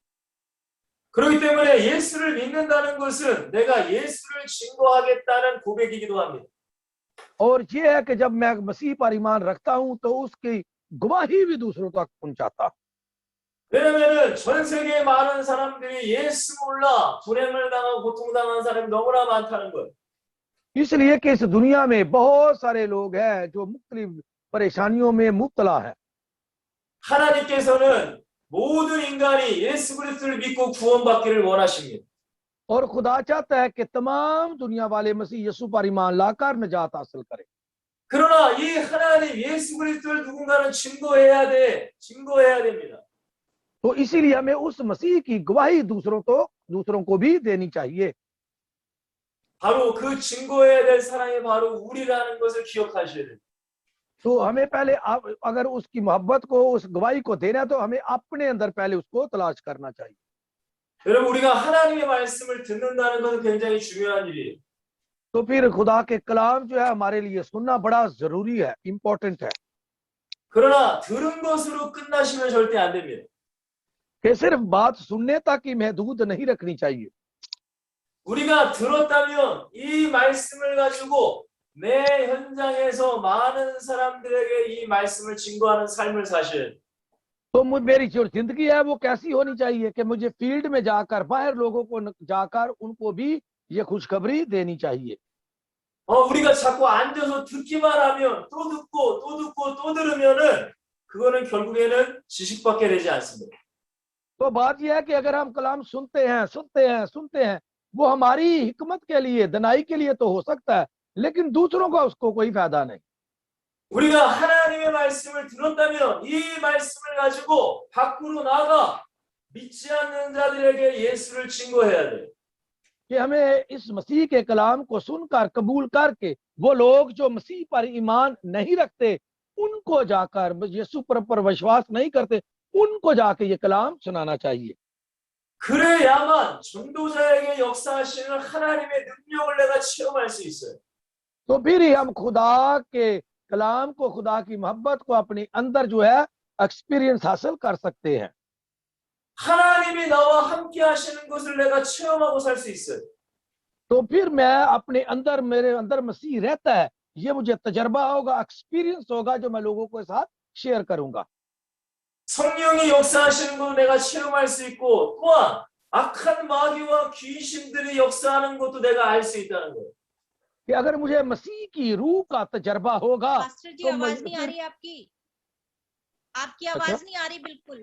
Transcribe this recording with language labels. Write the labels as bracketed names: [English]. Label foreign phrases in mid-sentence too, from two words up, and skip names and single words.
[Korean] 그렇기 때문에 예수를 믿는다는 것은 내가 예수를 증거하겠다는 고백이기도 합니다. [Hindi] और ये है कि जब मैं मसीह पर ईमान रखता हूं तो उसकी गवाही भी दूसरों तक पहुंचाता। [Korean] 왜냐면은 전 세계에 많은 사람들이 예수 몰라 불행을 당하고 고통당한 사람이 너무나 많다는 거예요. [Hindi] इसलिए कि इस दुनिया में बहुत सारे लोग हैं जो मुख्तलिफ परेशानियों में मुब्तला है। [Korean] 하나님께서는 모든 인간이 예수 그리스도를 믿고 구원받기를 원하십니다. [Hindi] और खुदा चाहता है कि तमाम दुनिया वाले मसीह यीशु पर ईमान लाकर निजात हासिल करें। [Korean] 그러나 이 하나님 예수 그리스도를 누군가는 증거해야 됩니다. [Hindi] तो इसीलिए हमें उस मसीह की गवाही दूसरों को भी देनी चाहिए। [Korean] 바로 그 증거해야 될 사랑이 바로 우리라는 것을 기억하셔야 돼요. [Hindi] तो हमें पहले अगर उसकी मोहब्बत को, उस गवाही को देना है तो हमें अपने अंदर पहले उसको तलाश करना चाहिए। [Korean] 여러분, 우리가 하나님의 말씀을 듣는다는 것은 굉장히 중요한 일이에요. [Hindi] तो फिर खुदा के कलाम जो है हमारे लिए सुनना बड़ा जरूरी है, इम्पोर्टेंट है। [Korean] 그러나 들은 것으로 끝나시면 절대 안 됩니다. [Hindi] कि सिर्फ बात सुनने तक ही महदूद नहीं रखनी चाहिए। [Korean] 우리가 들었다면 이 말씀을 가지고 내 현장에서 많은 사람들에게 이 말씀을 증거하는 삶을 사셔야 돼요. [Hindi] तो मेरी जो जिंदगी है वो कैसी होनी चाहिए कि मुझे फील्ड में जाकर, बाहर लोगों को जाकर उनको भी ये खुशखबरी देनी चाहिए। [Korean] 우리가 자꾸 앉아서 듣기만 하면 또 듣고 또 듣고 또 들으면은 그거는 결국에는 지식밖에 되지 않습니다. [Hindi] तो बात यह है कि अगर हम कलाम सुनते हैं, वो हमारी हिकमत के लिए, दनाई के लिए तो हो सकता है, लेकिन दूसरों का उसको कोई फायदा नहीं। [Korean] 우리가 하나님의 말씀을 들었다면 이 말씀을 가지고 밖으로 나가 믿지 않는 자들에게 예수를 증거해야 돼요. [Hindi] कि हमें इस मसीह के कलाम को सुनकर, कबूल करके, वो लोग जो मसीह पर ईमान नहीं रखते, उनको जाकर, यीशु पर विश्वास नहीं करते, उनको जाके ये कलाम सुनाना चाहिए। [Korean] 그래야만 전도자에게 역사하시는 하나님의 능력을 내가 체험할 수 있어요. [Hindi] तो फिर ही हम खुदा के कलाम को, खुदा की मोहब्बत को अपने अंदर जो है एक्सपीरियंस हासिल कर सकते हैं। [Korean] 하나님이 나와 함께 하시는 것을 내가 체험하고 살 수 있어요. [Hindi] तो फिर मैं अपने अंदर, मेरे अंदर मसीह रहता है, ये मुझे तजर्बा होगा, एक्सपीरियंस होगा जो मैं लोगों के साथ शेयर करूंगा। [Korean] 성령이 역사하시는 것도 내가 체험할 수 있고 또한 악한 마귀와 귀신들이 역사하는 것도 내가 알 수 있다는 거예요. [Hindi] कि अगर मुझे मसीह की रूह का तजर्बा होगा पास्टर जी तो आवाज नहीं आ फिर रही आपकी आपकी अच्छा आवाज नहीं आ रही बिल्कुल।